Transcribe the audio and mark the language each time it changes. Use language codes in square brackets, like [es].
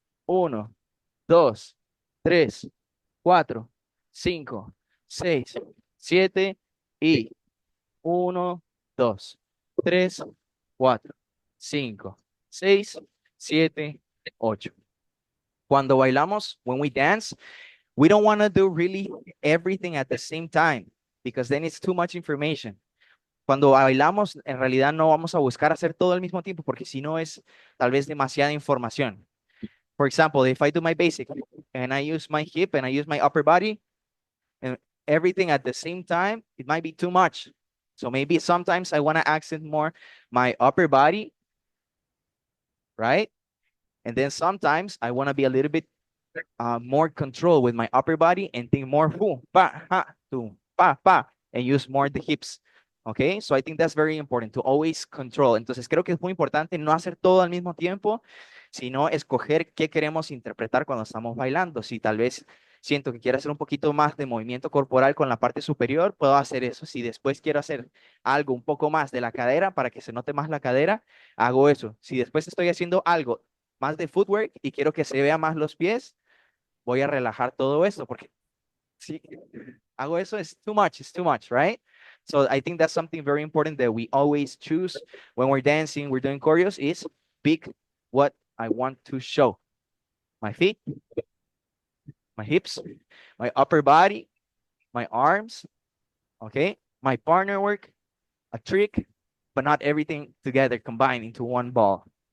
[es] Uno, dos, tres, cuatro, cinco, seis, siete y uno, dos, tres, cuatro, cinco, seis, siete, ocho. Cuando bailamos, [en] when we dance, we don't want to do really everything at the same time because then it's too much information. [es] Cuando bailamos, en realidad no vamos a buscar hacer todo al mismo tiempo porque si no es tal vez demasiada información. [en] For example, if I do my basic and I use my hip and I use my upper body and everything at the same time, it might be too much. So maybe sometimes I want to accent more my upper body, right? And then sometimes I want to be a little bit more control with my upper body and think more pa, ha, pa, pa, and use more the hips. Okay, so I think that's very important to always control. [es] Entonces creo que es muy importante no hacer todo al mismo tiempo, sino escoger qué queremos interpretar cuando estamos bailando. Si tal vez siento que quiero hacer un poquito más de movimiento corporal con la parte superior, puedo hacer eso. Si después quiero hacer algo un poco más de la cadera para que se note más la cadera, hago eso. Si después estoy haciendo algo más de footwork y quiero que se vea más los pies, voy a relajar todo esto porque si hago eso [en] it's too much, right? So I think that's something very important that we always choose when we're dancing, we're doing choreos is pick what I want to show. My feet, my hips, my upper body, my arms, okay? My partner work, a trick, but not everything together combined into one ball.